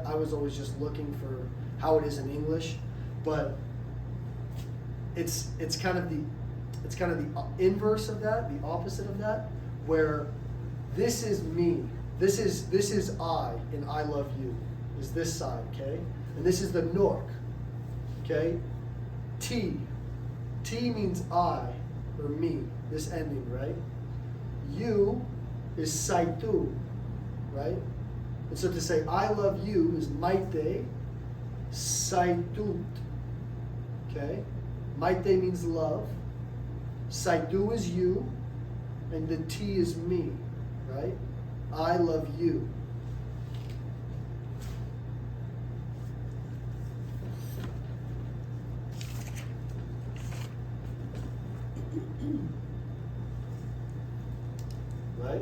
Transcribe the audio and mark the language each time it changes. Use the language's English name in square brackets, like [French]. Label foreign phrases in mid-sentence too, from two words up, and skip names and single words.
[English] I was always just looking for how it is in English, but it's kind of the inverse of that, the opposite of that, where this is me, this is I, and I love you, is this side, okay? And this is the nork, okay? T means I, or me, this ending, right? You is saitu, right? And so to say I love you is [Basque] maite saitut, [English] okay? Maite means love, saitu is you, and the T is me, right? I love you. Right?